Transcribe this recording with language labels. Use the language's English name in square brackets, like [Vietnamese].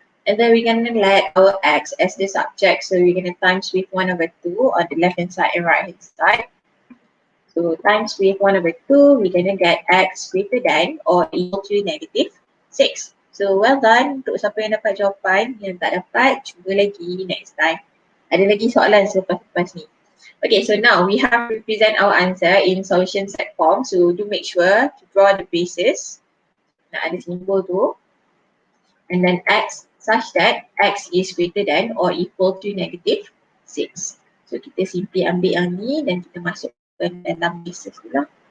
[English] And then we're going to let our x as the subject, so we're going to times with 1/2 on the left hand side and right hand side. So times with 1/2, we're going to get x greater than or equal to -6. So well done [Malay] untuk siapa yang dapat jawapan, yang tak dapat, cuba lagi [English] next time. [Malay] Ada lagi soalan selepas ni. [English] Okay, so now we have to present our answer in solution set form. So do make sure to draw the basis. [Malay] Nak ada simbol tu. [English] And then x such that x is greater than or equal to -6. [Malay] So kita simply ambil yang ni dan kita masukkan dalam basis tu lah.